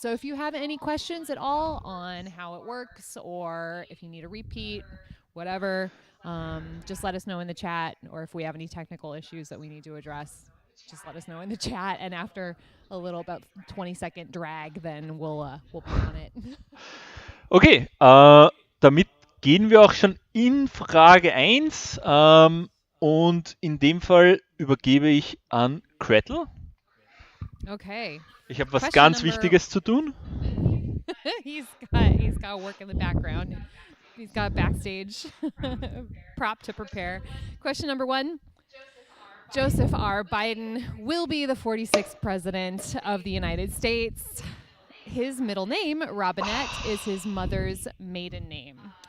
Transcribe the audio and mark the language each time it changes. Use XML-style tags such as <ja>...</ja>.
<en>So if you have any questions at all on how it works, or if you need a repeat, whatever, just let us know in the chat, or if we have any technical issues that we need to address, just let us know in the chat, and after a little about 20-second drag, then we'll be on it.</en> <de>Okay, damit gehen wir auch schon in Frage 1 und in dem Fall übergebe ich an Gretel. Okay. Ich habe was ganz Wichtiges zu tun.</de> <en>He's got work in the background. He's got backstage prop to prepare. Question number 1. Joseph R. Biden will be the 46th president of the United States. His middle name, Robinette, is his mother's maiden name.</en>